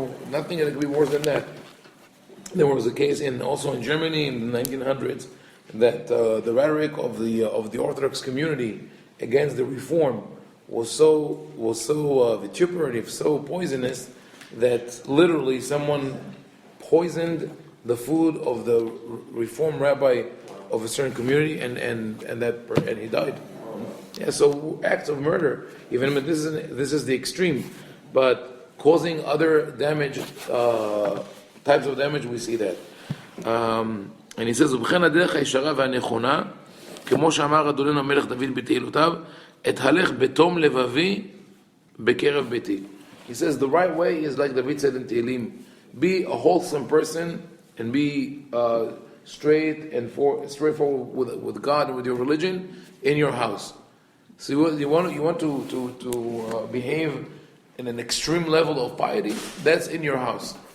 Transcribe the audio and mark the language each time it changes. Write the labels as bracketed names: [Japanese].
[English] Nothing that could be worse than that. There was a case also in Germany in the 1900s that the rhetoric of the Orthodox community against the reform was so vituperative, so poisonous, that literally someone poisoned the food of the reform rabbi of a certain community, and he died. Yeah, so acts of murder, even if this is the extreme, but causing other damage, types of damage, we see that. And he says, [Hebrew] ובכן הדרך הישרה והנכונה, כמו שאמר אדוננו המלך דוד בתהילותיו, אתהלך בתום לבבי בקרב ביתי. [English] He says the right way is like David said in Tehillim, be a wholesome person and be straightforward with God and with your religion in your house. So you want to behave in an extreme level of piety, that's in your house.